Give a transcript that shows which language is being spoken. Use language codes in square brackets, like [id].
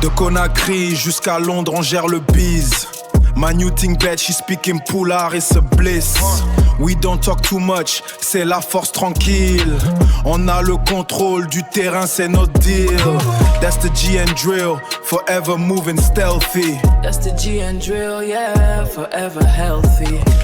[fr] De Conakry jusqu'à Londres, on gère le biz. [en] My new thing bad, she speaking Poulard, it's a bliss. We don't talk too much, [fr] c'est la force tranquille. On a le contrôle du terrain, c'est notre deal. [en] That's the GN drill, forever moving stealthy. That's the GN drill, yeah, forever healthy.